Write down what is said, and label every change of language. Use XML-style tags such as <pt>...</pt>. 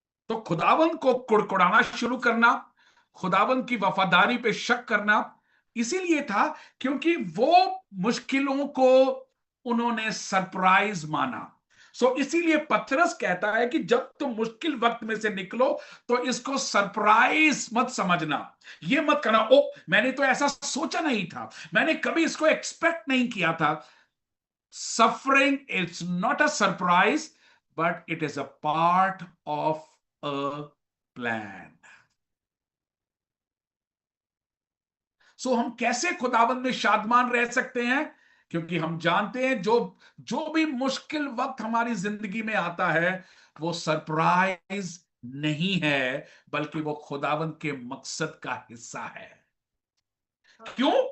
<hi>तो खुदावंद को कुड़कुड़ाना शुरू करना, खुदावंद की वफादारी पे शक करना, इसीलिए था क्योंकि वो मुश्किलों को उन्होंने सरप्राइज माना। सो इसीलिए पतरस कहता है कि जब तुम मुश्किल वक्त में से निकलो तो इसको सरप्राइज मत समझना। ये मत करना, ओ मैंने तो ऐसा सोचा नहीं था, मैंने कभी इसको एक्सपेक्ट नहीं किया था।</hi> <en>Suffering is not a surprise, but it is a part of a plan.</en> <hi>So हम कैसे खुदावंद में शादमान रह सकते हैं? क्योंकि हम जानते हैं जो भी मुश्किल वक्त हमारी जिंदगी में आता है वो सरप्राइज नहीं है, बल्कि वो खुदावंद के मकसद का हिस्सा है। क्यों?</hi>